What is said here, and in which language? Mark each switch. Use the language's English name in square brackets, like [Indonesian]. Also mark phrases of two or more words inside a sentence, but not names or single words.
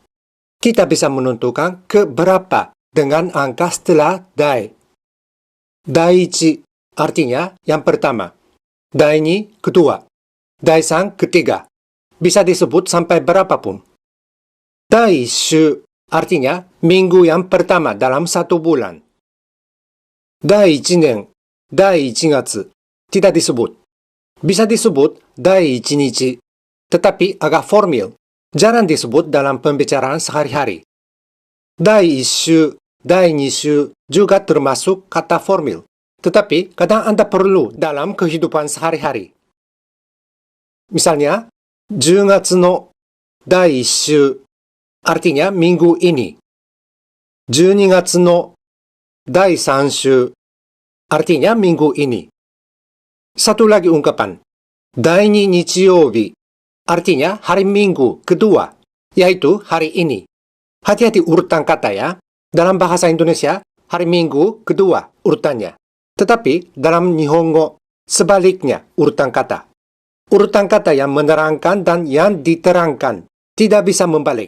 [Indonesian] Kita bisa menentukan ke berapa dengan angka setelah dai. Daiichi artinya yang pertama. Daini kedua. Daisan ketiga. Bisa disebut sampai berapapun. Daishu artinya minggu yang pertama dalam satu bulan. [Japanese] 第1年、第1月 [Indonesian] tidak disebut. Bisa disebut [Japanese] 第1日, [Indonesian] tetapi agak formal. Jarang disebut dalam pembicaraan sehari-hari. [Japanese] 第1週、第2週 [Indonesian] juga termasuk kata formal. Tetapi kadang Anda perlu dalam kehidupan sehari-hari. Misalnya, [Japanese] 10 月の第1週 [Indonesian] artinya minggu ini. [Japanese] 12 月の第3週 [Indonesian] artinya minggu ini. Satu lagi ungkapan, 第2日曜日 artinya hari minggu kedua, yaitu hari ini. Hati-hati urutan kata ya. Dalam bahasa Indonesia, hari minggu kedua urutannya. Tetapi dalam Nihongo, sebaliknya urutan kata. Urutan kata yang menerangkan dan yang diterangkan tidak bisa membalik.